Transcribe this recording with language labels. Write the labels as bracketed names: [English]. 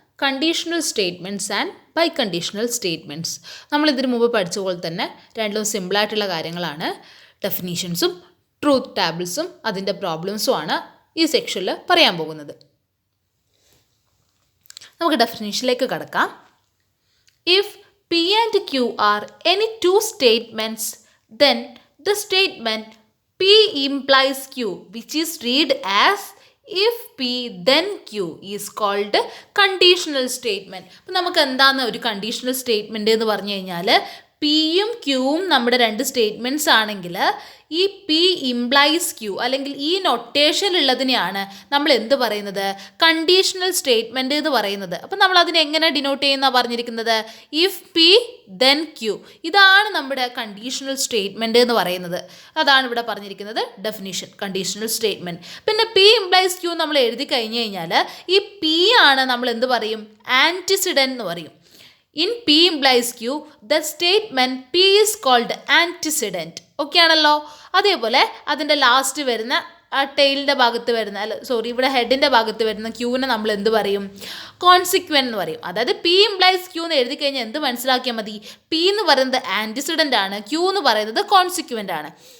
[English] Conditional statements and biconditional statements. [Malayalam] നമ്മളിതിനു മുമ്പ് പഠിച്ച പോലെ തന്നെ രണ്ടും സിമ്പിളായിട്ടുള്ള കാര്യങ്ങളാണ്. ഡെഫിനീഷൻസും ട്രൂത്ത് ടാബിൾസും അതിൻ്റെ പ്രോബ്ലംസും ആണ് ഈ സെക്ഷനിൽ പറയാൻ പോകുന്നത്. നമുക്ക് ഡെഫിനീഷനിലേക്ക് കടക്കാം. [English] If P and Q are any two statements, then the statement P implies Q, which is read as if P then Q, is called conditional statement. [Malayalam] അപ്പോൾ നമുക്ക് എന്താണ് ഒരു കണ്ടീഷണൽ സ്റ്റേറ്റ്മെൻറ്റ് എന്ന് പറഞ്ഞു കഴിഞ്ഞാൽ, പിയും ക്യൂവും നമ്മുടെ രണ്ട് സ്റ്റേറ്റ്മെൻറ്റ്സ് ആണെങ്കിൽ ഈ പി ഇംപ്ലൈസ് ക്യൂ അല്ലെങ്കിൽ ഈ നൊട്ടേഷനിലുള്ളതിനെയാണ് നമ്മൾ എന്ത് പറയുന്നത്, കണ്ടീഷണൽ സ്റ്റേറ്റ്മെൻറ്റ് എന്ന് പറയുന്നത്. അപ്പം നമ്മൾ അതിനെ എങ്ങനെ ഡിനോട്ട് ചെയ്യുന്ന പറഞ്ഞിരിക്കുന്നത്, [English] If P then Q. [Malayalam] ഇതാണ് നമ്മുടെ കണ്ടീഷണൽ സ്റ്റേറ്റ്മെൻറ്റ് എന്ന് പറയുന്നത്. അതാണ് ഇവിടെ പറഞ്ഞിരിക്കുന്നത് ഡെഫിനിഷൻ, കണ്ടീഷണൽ സ്റ്റേറ്റ്മെൻറ്റ്. പിന്നെ പി ഇംപ്ലൈസ് ക്യൂ നമ്മൾ എഴുതി കഴിഞ്ഞ് കഴിഞ്ഞാൽ ഈ പി ആണ് നമ്മൾ എന്ത് പറയും, ആൻറ്റിസിഡൻറ്റ് എന്ന് പറയും. [English] In P implies Q, the statement P is called antecedent. [Malayalam] Okay ആണല്ലോ. അതേപോലെ അതിൻ്റെ ലാസ്റ്റ് വരുന്ന ആ ടെയിലിൻ്റെ ഭാഗത്ത് വരുന്ന ഇവിടെ ഹെഡിൻ്റെ ഭാഗത്ത് വരുന്ന ക്യൂവിനെ നമ്മൾ എന്ത് പറയും, കോൺസിക്വൻ്റ് എന്ന് പറയും. അതായത് പി ഇംപ്ലൈസ് ക്യൂ എന്ന് എഴുതി കഴിഞ്ഞാൽ എന്ത് മനസ്സിലാക്കിയാൽ മതി, പി എന്ന് പറയുന്നത് ആൻറ്റിസിഡൻ്റ് ആണ്, ക്യൂ എന്ന് പറയുന്നത് കോൺസിക്വൻ്റ് ആണ്.